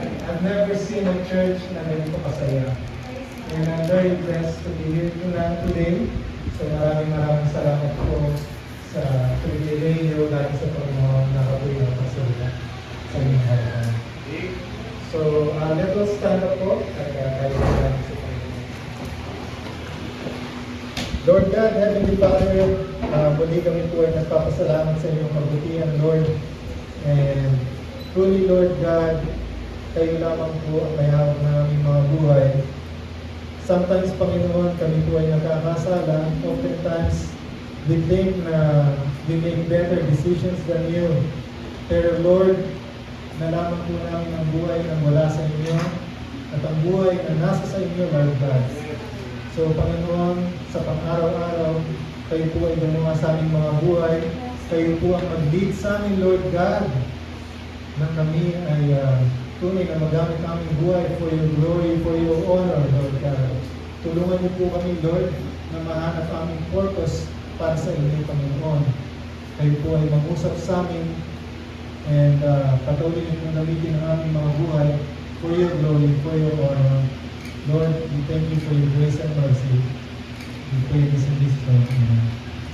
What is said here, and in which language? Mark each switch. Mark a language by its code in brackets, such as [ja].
[en] I've never seen a church [tl] na ganito kasaya. [en] And I'm very blessed to be here today. [tl] So maraming salamat po sa privilege dahil sa Panginoon na kabuhay ng pagsalita sa inyong harapan. [en] So let us stand up [tl] po at tayo sa Panginoon. Lord God, Heavenly Father, muli kami po ay nagpapasalamat sa inyong kabutihan, Lord. And truly, Lord God, kayo lamang po ang may hawak ng aming mga buhay. Sometimes, Panginoon, kami po ay nagkakasala. [en] Oftentimes, we think na we make better decisions than you. [tl] Pero Lord, nalaman po namin ang buhay na wala sa inyo at ang buhay na nasa sa inyo, Lord God. So, Panginoon, sa pang-araw-araw, kayo po ay gumawa sa aming mga buhay. Kayo po ang mag-lead sa amin, Lord God, na kami ay tunay na magamit aming buhay [en] for your glory, for your honor, [tl] Lord God. Tulungan niyo po kami, Lord, na mahanap aming purpose para sa inyo, Panginoon. Kayo po ay mag-usap sa amin and patuloy niyo pong gamitin ang aming mga buhay [en] for your glory, for your honor. Lord, we thank you for your grace and mercy. We pray this in this name. Amen.